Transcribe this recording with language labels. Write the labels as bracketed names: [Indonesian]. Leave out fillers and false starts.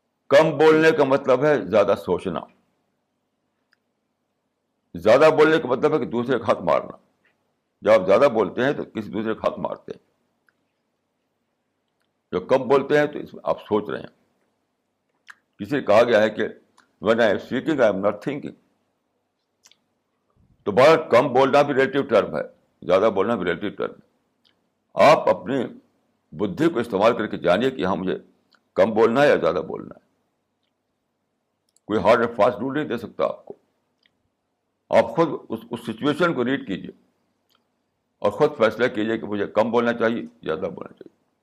[Urdu] کم بولنے کا مطلب ہے زیادہ سوچنا. زیادہ بولنے کا مطلب ہے کہ دوسرے کا حق مارنا. جب آپ زیادہ بولتے ہیں تو کسی دوسرے کا حق مارتے ہیں. جو کم بولتے ہیں تو اس میں آپ سوچ رہے ہیں. کسی نے کہا گیا ہے کہ [English] when I am speaking I am not thinking. [Urdu] تو بہت کم بولنا بھی ریلیٹو ٹرم ہے، زیادہ بولنا بھی ریلیٹو ٹرم ہے. آپ اپنی بدھی کو استعمال کر کے جانیے کہ ہاں مجھے کم بولنا ہے یا زیادہ بولنا ہے. کوئی ہارڈ اینڈ فاسٹ رول نہیں دے سکتا آپ کو. آپ خود اس سچویشن کو ریڈ کیجیے اور خود فیصلہ کیجیے کہ مجھے کم بولنا چاہیے، زیادہ بولنا چاہیے.